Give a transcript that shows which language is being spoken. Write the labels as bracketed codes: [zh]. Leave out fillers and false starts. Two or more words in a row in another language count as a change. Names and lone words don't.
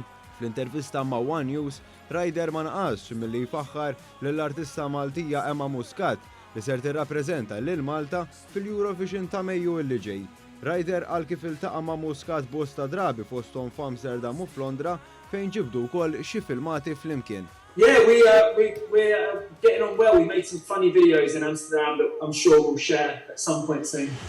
[mt] Fl-intervista ma' One News, Ryder ma naqasx milli jfaħħar lill-artista Maltija Emma Muscat li ser tirrappreżenta lil Malta fil-Eurovision ta' Mejju li ġej. Ryder qal kif iltaqa' ma' Muscat bosta drabi fosthom f'Amsterdam u f'Londra fejn ġibdu wkoll xi filmati flimkien. [en] Yeah, we're getting on well. We made some funny videos in Amsterdam that I'm sure we'll share at some point soon.